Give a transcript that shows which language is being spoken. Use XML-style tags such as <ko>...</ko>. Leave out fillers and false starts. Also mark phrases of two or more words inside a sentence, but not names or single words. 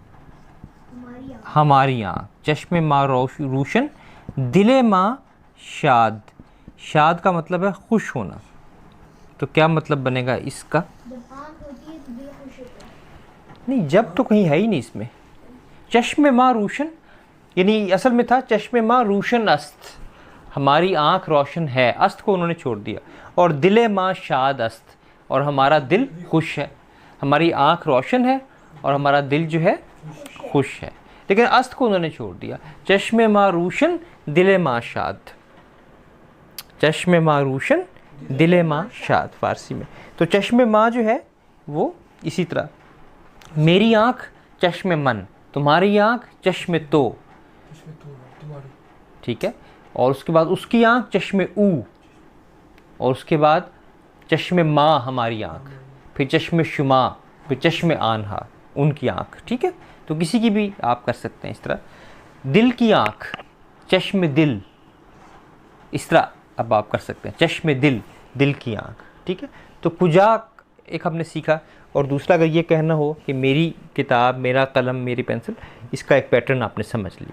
<ur>ہماری آنکھ.</ur> <fa>چشم ماں روشن، دل ماں شاد.</fa> <ur>شاد کا مطلب ہے خوش ہونا. تو کیا مطلب بنے گا اس کا؟ نہیں جب تو کہیں ہے ہی نہیں اس میں.</ur> <fa>چشم ماں روشن</fa> <ur>یعنی اصل میں تھا</ur> <fa>چشم ما روشن است،</fa> <ur>ہماری آنکھ روشن ہے، است کو انہوں نے چھوڑ دیا، اور</ur> <fa>دل ما شاد است،</fa> <ur>اور ہمارا دل خوش ہے. ہماری آنکھ روشن ہے اور ہمارا دل جو ہے خوش ہے، لیکن است کو انہوں نے چھوڑ دیا.</ur> <fa>چشم ما روشن دل ما شاد، چشم ما روشن دل ما شاد</fa> <ur>فارسی میں. تو</ur> <fa>چشم ما</fa> <ur>جو ہے وہ اسی طرح، میری آنکھ</ur> <fa>چشم من،</fa> <ur>تمہاری آنکھ</ur> <fa>چشم تو،</fa> <ur>اس میں تو تمہاری. ٹھیک ہے. اور اس کے بعد اس کی آنکھ</ur> <fa>چشم او،</fa> <ur>اور اس کے بعد</ur> <fa>چشم ما</fa> <ur>ہماری آنکھ، پھر</ur> <fa>چشم شما،</fa> <ur>پھر</ur> <fa>چشم آنہا</fa> <ur>ان کی آنکھ. ٹھیک ہے. تو کسی کی بھی آپ کر سکتے ہیں اس طرح. دل کی آنکھ</ur> <fa>چشم دل،</fa> <ur>اس طرح اب آپ کر سکتے ہیں</ur> <fa>چشم دل،</fa> <ur>دل کی آنکھ. ٹھیک ہے. تو کجا ایک ہم نے سیکھا، اور دوسرا اگر یہ کہنا ہو کہ میری کتاب، میرا قلم، میری پینسل، اس کا ایک پیٹرن آپ نے سمجھ لیا.</ur>